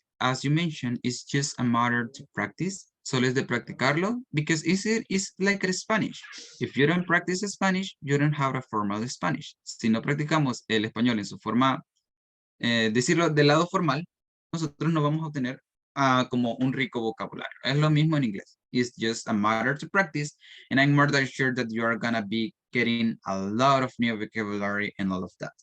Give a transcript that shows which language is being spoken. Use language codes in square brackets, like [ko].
[en] As you mentioned, it's just a matter to practice. [es] Solo es de practicarlo [en] because it's like Spanish. If you don't practice Spanish, you don't have a formal Spanish. [es] Si no practicamos el español en su forma, decirlo del lado formal, nosotros no vamos a obtener como un rico vocabulario. Es lo mismo en inglés. [en] It's just a matter to practice, and I'm more than sure that you are gonna be getting a lot of new vocabulary and all of that.